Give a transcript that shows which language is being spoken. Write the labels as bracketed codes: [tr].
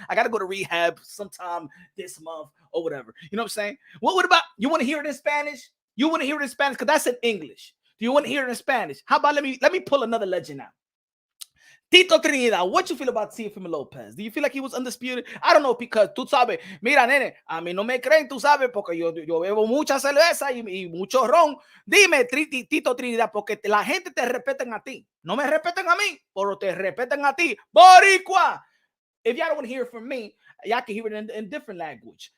[en] I got to go to rehab sometime this month or whatever, you know what I'm saying? What about, you want to hear it in Spanish? You want to hear it in Spanish? Because that's in English. Do you want to hear it in Spanish? How about, let me pull another legend out. Tito Trinidad, what you feel about Teofimo Lopez? Do you feel like he was undisputed? I don't know, because [es] tú sabes, mira, nene, a mí no me creen, tú sabes, porque yo bebo mucha cerveza y mucho ron. Dime, Tito Trinidad, porque la gente te respetan a ti. No me respeten a mí, pero te respetan a ti. Boricua! [en] If y'all don't want to hear it from me, y'all can hear it in different language.